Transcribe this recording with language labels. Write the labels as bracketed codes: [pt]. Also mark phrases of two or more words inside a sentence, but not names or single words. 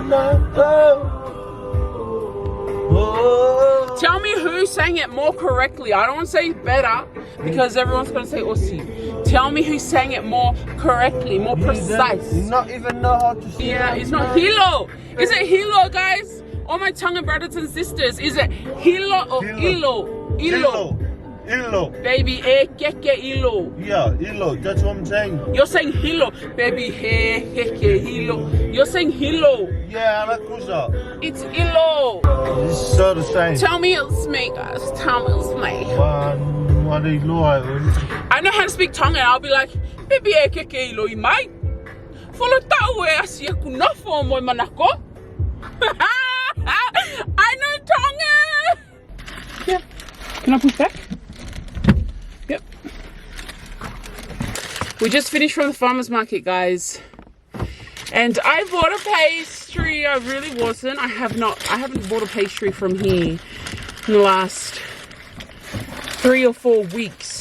[en] Tell me who sang it more correctly. I don't want to say better because everyone's going to say Aussie. Tell me who sang it more correctly, more precise. You not even know how to sing. Yeah, it's not Hilo. Is it Hilo, guys? All my Tongan brothers and sisters, is it Hilo or Ilo? Ilo. Ilo. Baby, [to] keke ilo. [en] Yeah, Ilo, that's what I'm saying. You're saying hilo. Baby, [to] keke hilo. [en] You're saying hilo. Yeah, I like Kusa. It's ilo. It's so the same. Tell me it's me, guys. Tell me it's me. What is Lord? I know how to speak Tongan. I'll be like, baby, [to] keke ilo, mate. [en] Follow that way. I see a [to] kunafo mo manako. [en] I know Tongan. Yeah. Can I push back? Yep. We just finished from the farmer's market, guys. And I bought a pastry. I really wasn't. I haven't bought a pastry from here in the last 3 or 4 weeks.